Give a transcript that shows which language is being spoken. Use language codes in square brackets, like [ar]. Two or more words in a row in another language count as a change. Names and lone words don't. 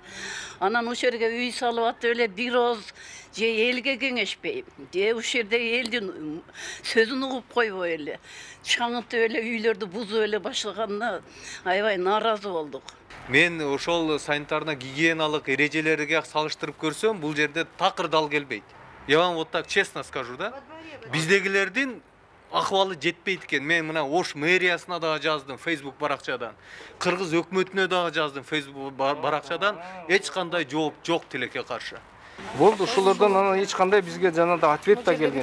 [ky] Анан ошол жерге үй салып атып эле бир оз же элге кеңешпей, же ошол жерде элдин сөзүн угуп койбой эле, чаңытып эле үйлөрдү бузуп эле башлаганына аябай нааразы болдук. Мен ошол санитарно гигиеналык эрежелерге салыштырып көрсөм, бул жерде такыр дал келбейт. [ru] Я вам вот так честно скажу, да? [ky] Биздегилердин акыбалы жетпейт экен. Мен мына Ош мэриясына дагы жаздым Facebook баракчадан. Кыргыз өкмөтүнө дагы жаздым Facebook баракчадан. Эч кандай жооп жок тилекке каршы. Болду, ушулардан анан эч кандай бизге жанагы ответ да келген.